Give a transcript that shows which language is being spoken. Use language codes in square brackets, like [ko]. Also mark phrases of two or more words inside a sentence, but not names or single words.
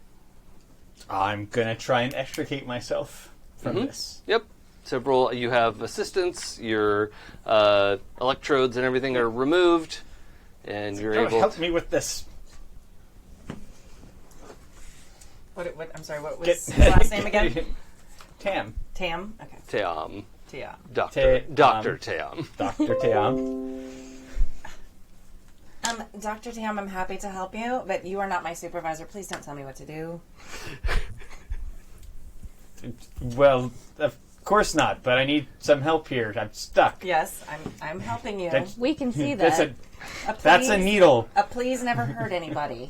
[en] I'm going to try and extricate myself from this. Yep. several. You have assistants. Your electrodes and everything are removed, and you're able. Help me with this. What? I'm sorry. What was his last name again? Tam. Tam. Okay. Tam. Tam. Doctor Tam. Dr. Tam. Dr. Tam, I'm happy to help you, but you are not my supervisor. Please don't tell me what to do. Well, of course not, but I need some help here. I'm stuck. Yes, I'm helping you. We can see that. That's a needle. A please never hurt anybody.